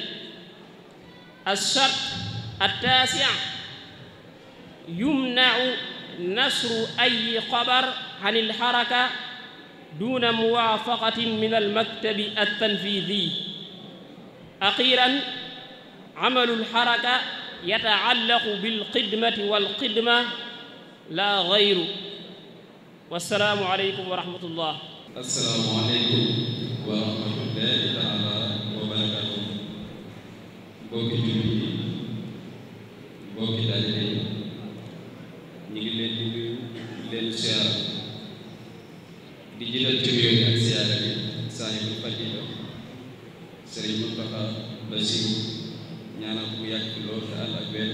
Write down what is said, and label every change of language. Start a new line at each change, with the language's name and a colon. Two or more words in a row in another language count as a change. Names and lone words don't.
Arabic: الشرط التاسع: يمنع نشر أي خبر عن الحركة دون موافقة من المكتب التنفيذي. أخيراً، عمل الحركة يتعلق بالخدمة والخدمة لا غير. والسلام عليكم ورحمة الله. السلام عليكم ورحمة الله تعالى وبركاته.
Wolof: mbokki jullit yi, mbokki taalibe yi, ñu ngi leen di nuyu leen siyaara di jiital ci nuyoo ak siyaara bi
Arabic: صاحب الفضيلة
Wolof: Sëriñ Muntaxa Basiru, ñaanal ko mu yàgg fi lool te ànd ak wér.